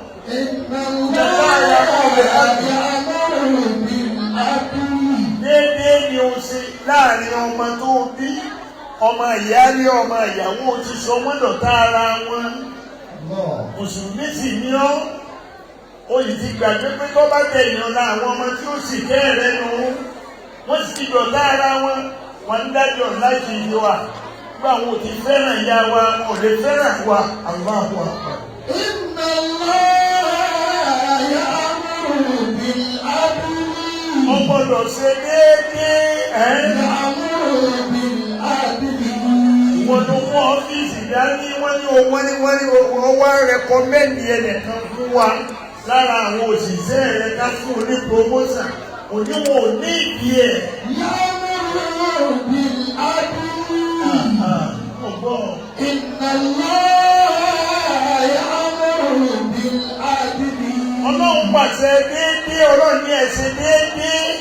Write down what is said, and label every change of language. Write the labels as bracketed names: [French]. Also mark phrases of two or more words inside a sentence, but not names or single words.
[Yoruba] Déédéé ni o ṣe láàrin ọmọ tó bí ọmọ ìyáálé ọmọ ìyàwó ti sọ wọ́n dọ̀tá ara wọn. Mùsùlùmí sì ní ọ́. O yìí ti gbàgbé pé tó bá tẹ ìyànlá àwọn ọmọ tí ó sì kẹ́rẹ́ nù. Wọ́n sì ti dọ̀tá ara wọn. Wọ́n ń dájọ́ láti yọ à. Àwọn òtí fẹ́ràn ìyá wa, wọn ò lè fẹ́ràn wa, [Arabic] الله أكبر. إن الله يأمر بالعدل. [Yoruba] Wọ́n gbọ́dọ̀ ṣe déédéé [Arabic] يأمر بالعدل. [Yoruba] Wọ́n ló mú ọ́fíìsì dání, wọ́n ní wá rẹ̀kọ́mẹ́ndì ẹnìkan fún wa lára àwọn òṣìṣẹ́ rẹ̀ ká fún ní promotion. Òníwọ̀n ò ní ìdí ẹ̀. [Arabic] يأمر بالعدل. إن الله يأمر بالعدل. [Yoruba] Ọlọ́run pàṣẹ déédéé, ọlọ́run ní ẹ̀ṣẹ̀ déédéé.